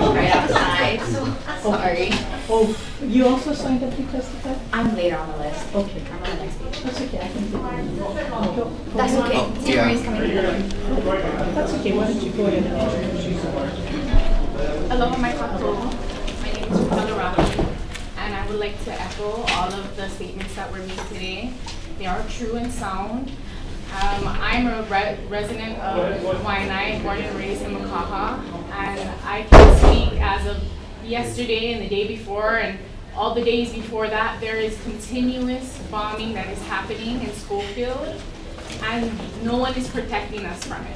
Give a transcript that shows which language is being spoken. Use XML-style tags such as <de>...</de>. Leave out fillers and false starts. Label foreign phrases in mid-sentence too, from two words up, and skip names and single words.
<en>now, right outside, so sorry. Oh, you also signed up to testify? I'm later on the list. Okay. I'm on the next page. That's okay, I can do it. That's okay. Tia Marie's coming in. That's okay, why don't you go ahead and introduce yourself?</en> <haw>Aloha mai kākou.</haw> <en>My name is Raquel Rocky, and I would like to echo all of the statements that were made today. They are true and sound. I'm a resident of Hawaiian, born and raised in Makaha, and I can speak as of yesterday and the day before and all the days before that, there is continuous bombing that is happening in Schofield, and no one is protecting us from it.</en>